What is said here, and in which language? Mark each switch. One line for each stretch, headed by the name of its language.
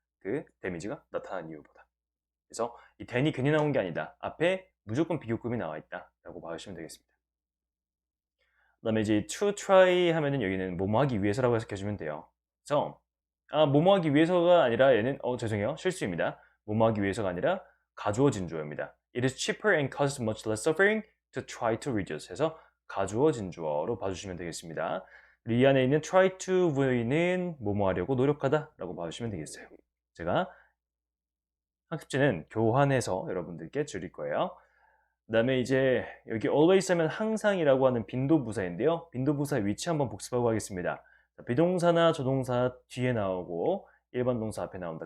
Korean: 그 데미지가 나타난 이유보다. 그래서 이 then이 괜히 나온 게 아니다. 앞에 무조건 비교급이 나와 있다라고 봐주시면 되겠습니다. 그다음에 이제 to try 하면은 여기는 뭐뭐 하기 위해서라고 해석해 주면 돼요. 그래서 뭐뭐 하기 위해서가 아니라 얘는 죄송해요. 실수입니다. 뭐뭐 하기 위해서가 아니라 가주어진 주어입니다.
English: It is cheaper and causes much less suffering to try to reduce
Korean: 해서 가주어진 주어로 봐주시면 되겠습니다. 이 안에 있는 try to v는 뭐뭐 하려고 노력하다라고 봐주시면 되겠어요. 제가 학습지는 교환해서 여러분들께 드릴 거예요. 그 다음에 이제 여기 always 하면 항상이라고 하는 빈도부사인데요. 빈도부사의 위치 한번 복습하고 하겠습니다. 비동사나 조동사 뒤에 나오고 일반 동사 앞에 나온다.